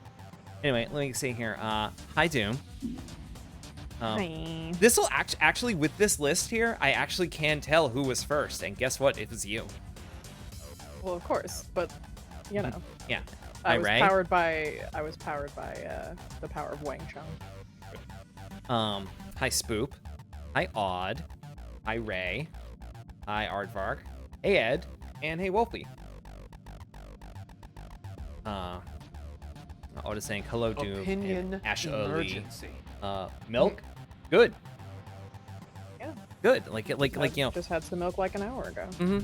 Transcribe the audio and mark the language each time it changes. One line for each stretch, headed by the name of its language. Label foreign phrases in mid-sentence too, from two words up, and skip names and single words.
English: Anyway, let me see here. Hi Doom. Hi. This will actually with this list here, I actually can tell who was first, and guess what? It was you. Well, of course, but you know, Yeah. I Hi was Ray. powered by the power of Wang Chung. Hi Spoop. Hi Odd. Hi Ray. Hi Aardvark. Hey Ed. And hey Wolfie. Odd is saying hello Doom. Opinion and Ash Ali. emergency. Milk. Good. Yeah. Good. Like you know. Just had some milk like an hour ago. Mm-hmm.